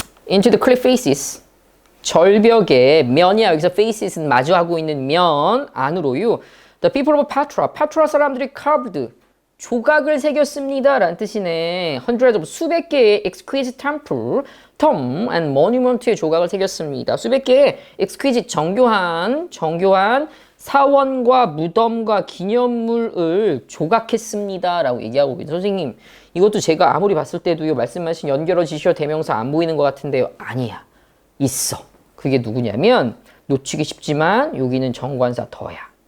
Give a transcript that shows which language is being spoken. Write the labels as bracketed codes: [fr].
[en] Into the cliff faces. 절벽의 면이야. [ko] 여기서 faces는 마주하고 있는 면 안으로요. [en] The people of Petra. [ko] 페트라 사람들이 carved. 조각을 새겼습니다. 라는 뜻이네. [en] hundreds of [ko] 수백 개의 [en] exquisite temple, tomb and monument의 [ko] 조각을 새겼습니다. 수백 개의 exquisite 정교한 사원과 무덤과 기념물을 조각했습니다. 라고 얘기하고 있어요. 선생님, 이것도 제가 아무리 봤을 때도요, 말씀하신 연결어 지시어 대명사 안 보이는 것 같은데요. 아니야. 있어. 그게 누구냐면, 놓치기 쉽지만 여기는 정관사 더야.